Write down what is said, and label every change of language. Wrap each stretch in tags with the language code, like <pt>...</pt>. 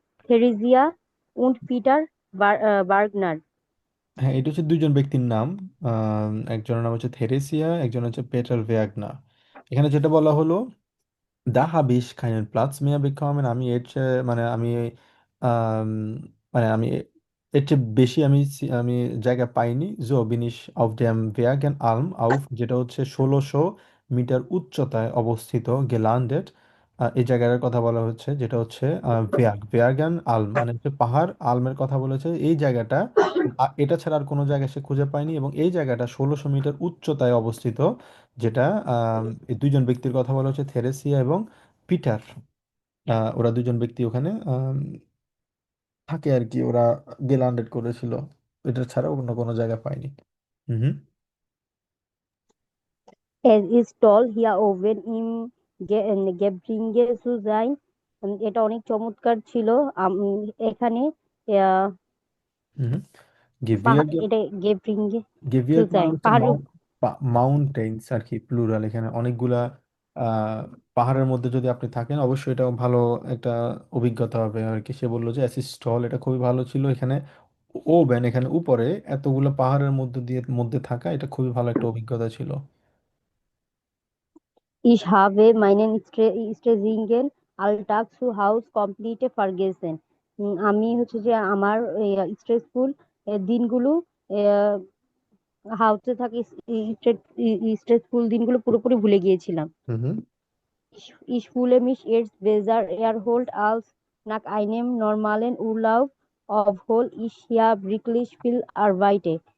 <de>Theresia und Peter Wagner.</de> <bn>হ্যাঁ, এটা হচ্ছে দুইজন ব্যক্তির নাম। একজনের নাম হচ্ছে থেরেসিয়া, একজন হচ্ছে পেটার ভেয়াগনা। এখানে যেটা বলা হলো</bn> <de>Da habe ich keinen Platz mehr bekommen.</de> <bn>আমি এর চেয়ে মানে আমি আম, মানে আমি এর চেয়ে বেশি আমি জায়গা পাইনি।</bn> <de>So bin ich auf dem Bergen Alm auf,</de> <bn>যেটা হচ্ছে 1600 মিটার উচ্চতায় অবস্থিত,</bn> <de>gelandet।</de> <bn>এই জায়গাটার কথা বলা হচ্ছে, যেটা হচ্ছে Bergen Alm, মানে হচ্ছে পাহাড়, আলমের কথা বলেছে এই জায়গাটা। এটা ছাড়া আর কোনো জায়গায় সে খুঁজে পায়নি, এবং এই জায়গাটা 1600 মিটার উচ্চতায় অবস্থিত, যেটা এই দুইজন ব্যক্তির কথা বলা হচ্ছে, থেরেসিয়া এবং পিটার। ওরা দুজন ব্যক্তি ওখানে থাকে আর কি, ওরা গেলান্ডেড করেছিল, এটা ছাড়া অন্য কোনো জায়গা পায়নি। হুম হুম।</bn> <de>Es ist toll hier oben im Gebirge zu sein.</de> <bn>এটা অনেক চমৎকার ছিল। এখানে আহ, হুম হুম। গেভিয়ার্গে এটা গেব্রিঙ্গে টু গেভিয়ার্গ মানে যাই হচ্ছে পাহাড়ের। মাউন্টেন্স আর কি, প্লুরাল, এখানে অনেকগুলা পাহাড়ের মধ্যে যদি আপনি থাকেন, অবশ্যই এটা ভালো একটা অভিজ্ঞতা হবে আর কি। সে বললো যে অ্যাসিস্টল এটা খুবই ভালো ছিল এখানে। ও ব্যান এখানে উপরে এতগুলো পাহাড়ের মধ্যে থাকা, এটা খুবই ভালো একটা অভিজ্ঞতা ছিল।</bn> <de>Ich habe meinen stressigen Alltag zu Hause komplett vergessen.</de> <bn>আমি হচ্ছে যে আমার স্ট্রেসফুল দিনগুলো হাউসে থাকি, স্ট্রেসফুল দিনগুলো পুরোপুরি ভুলে গিয়েছিলাম। হুম হুম।</bn> <de>Ich fühle mich jetzt besser erholt als nach einem normalen Urlaub, obwohl ich hier wirklich viel arbeite.</de>